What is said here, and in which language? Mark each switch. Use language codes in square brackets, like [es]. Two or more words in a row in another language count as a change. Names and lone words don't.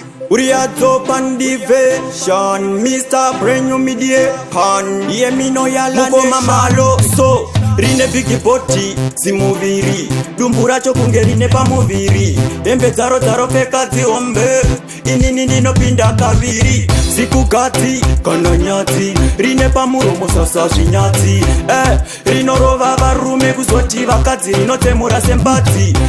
[sn] Uri a dzopa ndi version, Mister Brand New Media Pan. Iye mino yala Mukoma nation. Malo so, rine [en] big body, [sn] zimuviri. Dumbu racho kunge rine pamuviri. Hembe dzaro dzaro pfeka dzihombe. Inini ndinopinda kaviri. Zikugadzi kana nyadzi. Rine pamuromo sasa zvinyadzi. Eh, rinorova varume kuzoti vakadzi rinotemura sembadzi.